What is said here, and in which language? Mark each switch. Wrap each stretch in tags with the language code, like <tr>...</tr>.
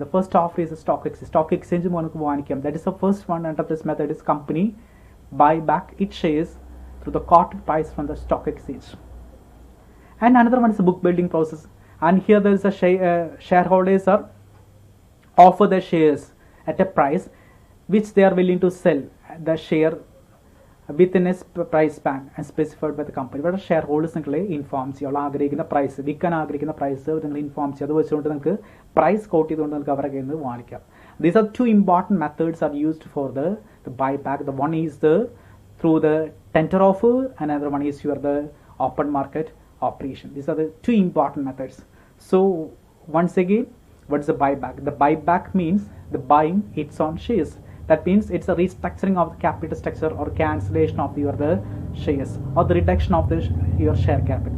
<en>The first offer is the stock exchange. Stock exchange. That is the first one under this method is company buy back its shares through the quoted price from the stock exchange. And another one is the book building process. And here there is a shareholders are offer their shares at a price which they are willing to sell the share within a price band and specified by the company. But shareholders informs you</en> <ml>ആഗ്രഹിക്കുന്ന price വിൽക്കാൻ ആഗ്രഹിക്കുന്ന price നിങ്ങൾ inform ചെയ്യും. അത് വെച്ചുകൊണ്ട് നിങ്ങൾക്ക് price coat ചെയ്തുകൊണ്ട് നിങ്ങൾക്ക് അവരുടെ കയ്യിൽ നിന്ന് വാങ്ങിക്കാം.</ml> <en>These are two important methods are used for the buyback. The one is through the tender offer, another one is the open market operation. These are the two important methods. So once again, what is the buyback? The buyback means the buying its own shares. That means it's a restructuring of the capital structure or cancellation of the shares or the reduction of your share capital.</en>